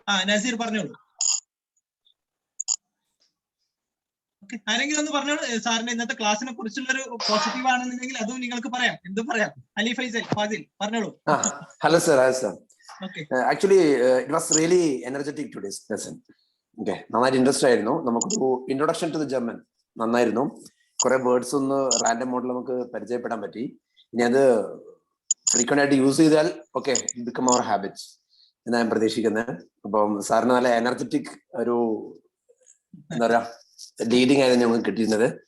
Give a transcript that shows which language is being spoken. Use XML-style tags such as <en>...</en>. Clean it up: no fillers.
<ml>നസീർ പറഞ്ഞോളൂ. ഓക്കെ, ആരെങ്കിലും ഒന്ന് പറഞ്ഞോളൂ. സാറിന്റെ ഇന്നത്തെ ക്ലാസ്സിനെ കുറിച്ചുള്ള ഒരു പോസിറ്റീവ് ആണെന്നുണ്ടെങ്കിൽ അതും നിങ്ങൾക്ക് പറയാം. എന്തും പറയാം. അലി ഫാസിൽ പറഞ്ഞോളൂ.</ml> <en>Hello sir, hi sir. Okay. Actually, it was really energetic today's lesson.</en> <ml>Okay, നന്നായിട്ട് ഇൻട്രസ്റ്റ് ആയിരുന്നു. നമുക്കൊരു ഇൻട്രൊഡക്ഷൻ ടു ദ ജർമ്മൻ നന്നായിരുന്നു. കുറെ വേർഡ്സ് ഒന്ന് റാൻഡം മോഡിൽ നമുക്ക് പരിചയപ്പെടാൻ പറ്റി. ഇനി അത് ഫ്രീക്വന്റ് ആയിട്ട് യൂസ് ചെയ്താൽ ഓക്കെ</ml> <en>become our habits</en> <ml>എന്ന് ഞാൻ പ്രതീക്ഷിക്കുന്നത്. അപ്പം സാറിന് നല്ല എനർജറ്റിക് ഒരു എന്താ പറയാ ലീഡിംഗ് ആയിരുന്നു നമുക്ക് കിട്ടിയിരുന്നത്.</ml>